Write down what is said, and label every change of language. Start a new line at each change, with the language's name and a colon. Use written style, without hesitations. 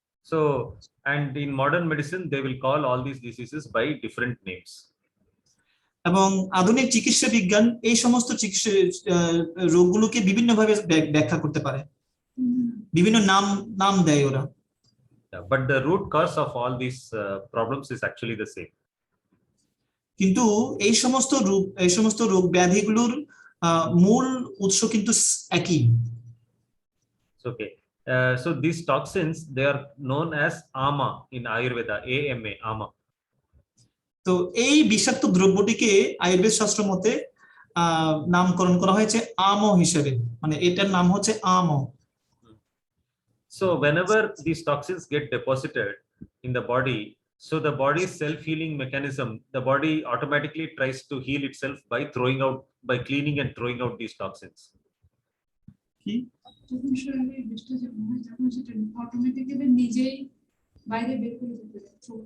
English: So, and in modern medicine, they will call all these diseases by different names.
Bangla: এবং আধুনিক চিকিৎসা বিজ্ঞান এই সমস্ত চিকিৎসা রোগগুলোকে বিভিন্নভাবে ব্যাখ্যা করতে পারে, বিভিন্ন নাম দেয় ওরা।
English: But the root cause of all these problems is actually the same.
Bangla: কিন্তু এই সমস্ত রোগ ব্যাধিগুলোর মূল উৎস কিন্তু একই।
English: Okay. So these toxins, they are known as ama in Ayurveda, AMA, ama.
Bangla: তো এই বিষাক্ত দ্রব্যটিকে আয়ুর্বেদ শাস্ত্র মতে নামকরণ করা হয়েছে আম হিসেবে, মানে এটার নাম হচ্ছে আম।
English: So whenever these toxins get deposited in the body, so the body's self-healing mechanism, the body automatically tries to heal itself by cleaning and throwing out these toxins.
Bangla: কি যখন শরীরে বিষটা যখন হয় তখন সেটা অটোমেটিক্যালি নিজেই বাইরে বের করে দিতে পারে।